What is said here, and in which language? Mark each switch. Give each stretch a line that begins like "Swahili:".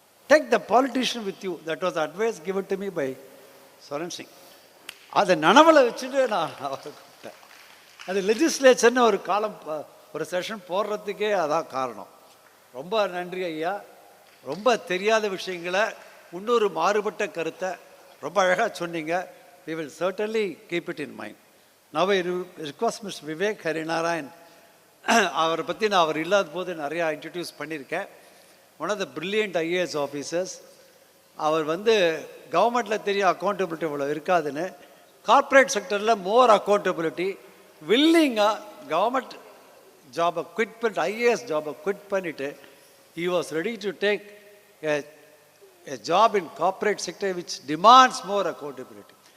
English: Take the politician with you. That was advice given to me by Swaran Singh.
Tamil: அதை நனவில் வச்சுட்டு நான் அவரை கூப்பிட்டேன். அது லெஜிஸ்லேச்சர்னு ஒரு காலம், ஒரு செஷன் போடுறதுக்கே அதான் காரணம். ரொம்ப நன்றி ஐயா. ரொம்ப தெரியாத விஷயங்களை இன்னொரு மாறுபட்ட கருத்தை ரொம்ப அழகாக சொன்னீங்க.
English: We will certainly keep it in mind. Now I request Mr. Vivek Harinarayan.
Tamil: அவரை பற்றி நான் அவர் இல்லாத போது நிறையா இன்ட்ரடியூஸ் பண்ணியிருக்கேன்.
English: One of the brilliant IAS officers.
Tamil: அவர் வந்து கவர்மெண்ட்டில் தெரியும் அக்கௌண்டபிலிட்டி இவ்வளோ இருக்காதுன்னு, கார்ப்பரேட் செக்டரில் மோர் அக்கௌண்டபிலிட்டி, வில்லிங்காக கவர்மெண்ட் ஜாபை குவிட் பண்ணிட்டு, IAS ஜாபை குவிட் பண்ணிவிட்டு
English: he was ready to take a job in corporate sector which demands more accountability.